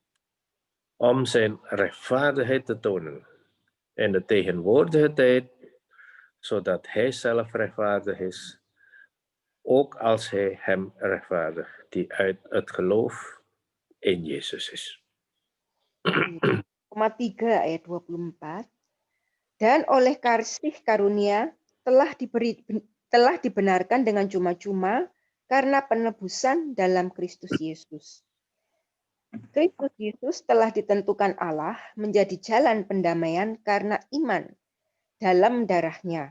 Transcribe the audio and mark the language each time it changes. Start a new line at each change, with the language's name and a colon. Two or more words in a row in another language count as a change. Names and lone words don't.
Dutch: Om zijn rechtvaardigheid te tonen in de tegenwoordige tijd, zodat hij zelf rechtvaardig is, ook als hij hem rechtvaardigt, die uit het geloof in Jezus is.
Indonesian: 3 ayat 24. Dan oleh kasih karunia telah dibenarkan dengan cuma-cuma karena penebusan dalam Kristus Yesus. Kristus Yesus telah ditentukan Allah menjadi jalan pendamaian karena iman dalam darahnya.